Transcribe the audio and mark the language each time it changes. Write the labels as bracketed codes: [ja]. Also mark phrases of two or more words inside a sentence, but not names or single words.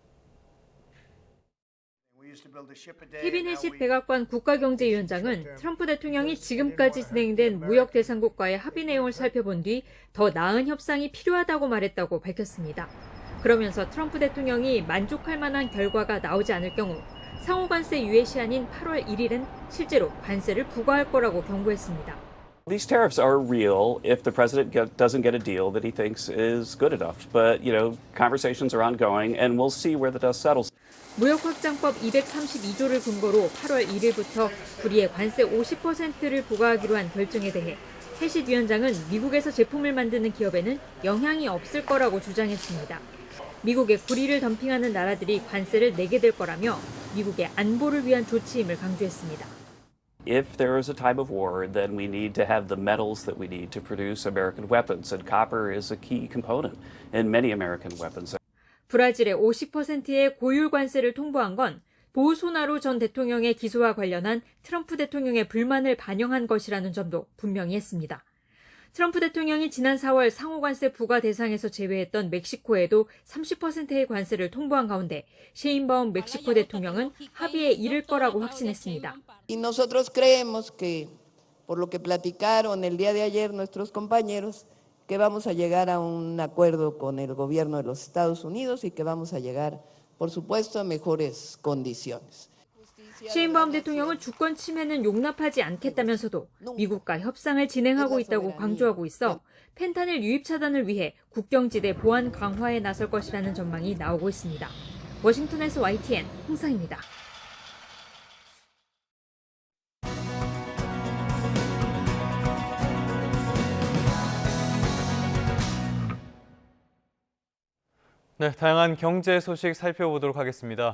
[ko] 케빈 해시 백악관 국가경제위원장은 트럼프 대통령이 지금까지 진행된 무역 대상국과의 합의 내용을 살펴본 뒤 더 나은 협상이 필요하다고 말했다고 밝혔습니다. 그러면서 트럼프 대통령이 만족할 만한 결과가 나오지 않을 경우 상호관세 유예 시한인 8월 1일은 실제로 관세를 부과할 거라고 경고했습니다. [en] These tariffs are real if the president doesn't get a deal that he thinks is good enough. But, conversations are ongoing and we'll see where the dust settles. [ko] 무역확장법 232조를 근거로 8월 1일부터 구리에 관세 50%를 부과하기로 한 결정에 대해 해시 위원장은 미국에서 제품을 만드는 기업에는 영향이 없을 거라고 주장했습니다. 미국에 구리를 덤핑하는 나라들이 관세를 내게 될 거라며 미국의 안보를 위한 조치임을 강조했습니다. [en] If there is a time of war, then we need to have the metals that we need to produce American weapons, and copper is a key component in many American weapons. [ko] 브라질의 50%의 고율 관세를 통보한 건 보우소나로 전 대통령의 기소와 관련한 트럼프 대통령의 불만을 반영한 것이라는 점도 분명히 했습니다. 트럼프 대통령이 지난 4월 상호관세 부과 대상에서 제외했던 멕시코에도 30%의 관세를 통보한 가운데 셰인바움 멕시코 대통령은 합의에 이를 거라고 확신했습니다. [es] Y nosotros creemos que por lo que platicaron el día de ayer nuestros compañeros que vamos a llegar a un acuerdo con el gobierno de los Estados Unidos y que vamos a llegar, por supuesto, a mejores condiciones. [ko] 셰인바움 대통령은 주권 침해는 용납하지 않겠다면서도 미국과 협상을 진행하고 있다고 강조하고 있어 펜타닐 유입 차단을 위해 국경지대 보안 강화에 나설 것이라는 전망이 나오고 있습니다. 워싱턴에서 YTN 홍상입니다. 네, 다양한 경제 소식 살펴보도록 하겠습니다.